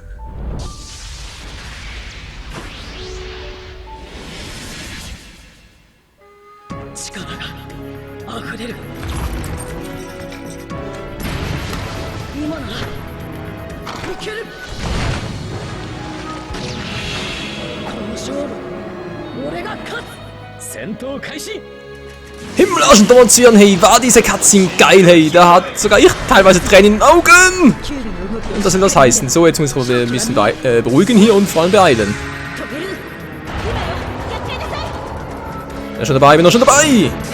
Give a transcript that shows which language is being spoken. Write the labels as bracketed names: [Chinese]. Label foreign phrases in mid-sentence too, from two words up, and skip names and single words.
[Japanese] 力が溢れる。今ならいける。この勝負俺が勝つ。戦闘開始。 [German] Himmelischen Demonstrieren, hey, war diese Cutscene geil, hey, da hat sogar ich teilweise Tränen in den Augen! Und das soll das heißen. So, jetzt müssen wir ein bisschen beruhigen hier und vor allem beeilen. Bin er schon dabei, bin er schon dabei!